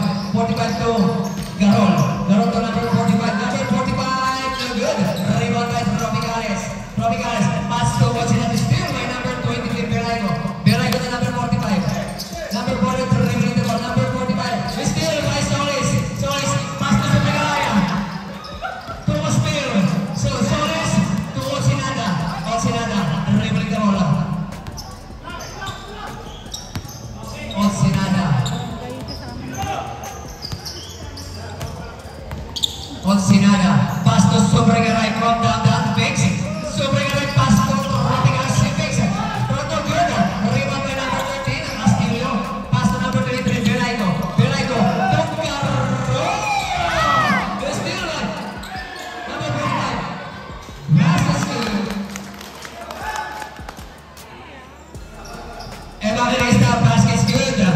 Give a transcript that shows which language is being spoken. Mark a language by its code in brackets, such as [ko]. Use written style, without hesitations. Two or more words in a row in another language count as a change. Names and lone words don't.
[en] 45 to Garol. Garol to number 45. Number 45. No good. Rebound by Tropicales. Tropicales. Pass to Wachina. Still by number 23, Belaigo. Belaigo to number 45. Number 43, dribbling the ball. Number 45. Still by Solis. Solis. Pass to Sobregaray. To Steele. So Solis to Ochinada. Ochinada. Dribbling the ball. Ochinada. Ochinada. Pass to Sobregaray from down fix. Sobregaray pass to Tropicales fix. Roto good. Rebound by number 13. Castillo. Pass to number 23. Belaigo. Belaigo. To Garol. Still number 45. Passes good. Evangelista basket good.